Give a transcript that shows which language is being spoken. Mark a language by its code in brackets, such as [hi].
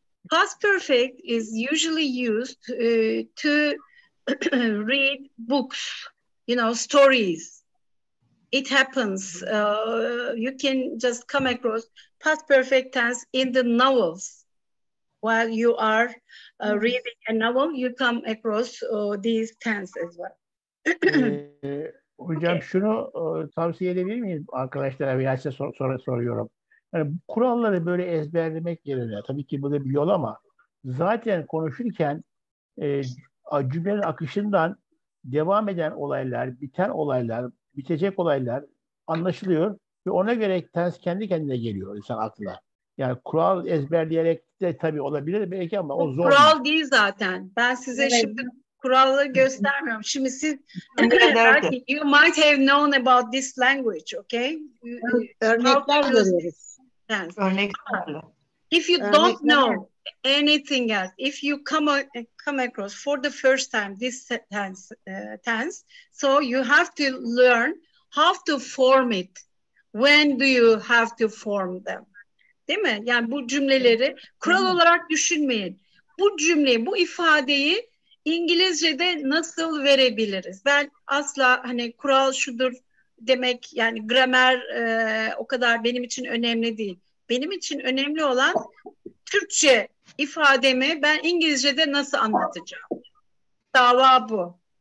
[en] Past perfect is usually used to read books, stories. It happens. You can just come across past perfect tense in the novels. While you are reading a novel, you come across these tenses as well. [tr] Hocam şunu tavsiye edebilir miyim arkadaşlara veya size soruyorum. Yani kuralları böyle ezberlemek yerine, tabii ki bu da bir yol ama zaten konuşurken cümlenin akışından devam eden olaylar, biten olaylar, bitecek olaylar anlaşılıyor ve ona göre ters kendi kendine geliyor insan aklına. Yani kural ezberleyerek de tabii olabilir belki ama o zor. Kural değil zaten. Ben size şimdi kuralları göstermiyorum. Şimdi siz belki [en] you might have known about this language, okay? [tr] Örnekler görüyoruz. Örneklerle. [en] If you don't know anything else, if you come across for the first time this tense, so you have to learn how to form it. When do you have to form them? [tr] Değil mi? Yani bu cümleleri kural olarak düşünmeyin. Bu cümleyi, bu ifadeyi İngilizce'de nasıl verebiliriz? Ben asla kural şudur demek, yani gramer o kadar benim için önemli değil. Benim için önemli olan Türkçe ifademi ben İngilizce'de nasıl anlatacağım? Dava bu.